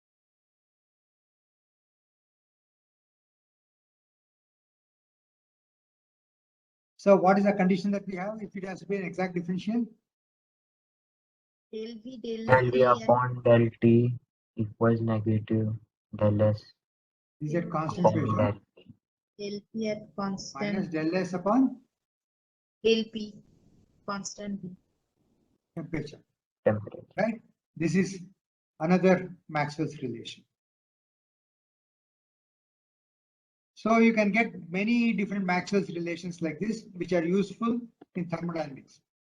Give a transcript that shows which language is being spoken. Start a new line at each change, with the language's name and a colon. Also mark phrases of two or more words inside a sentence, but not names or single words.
English: So what is the condition that we have if it has to be an exact differential? Del V del Del V T at upon del T equals negative del S Is it constant upon pressure del P. del P at minus constant. del S upon Del P constant V. temperature, Temperature. right? This is another Maxwell's relation. So you can get many different Maxwell's relations like this, which are useful in thermodynamics.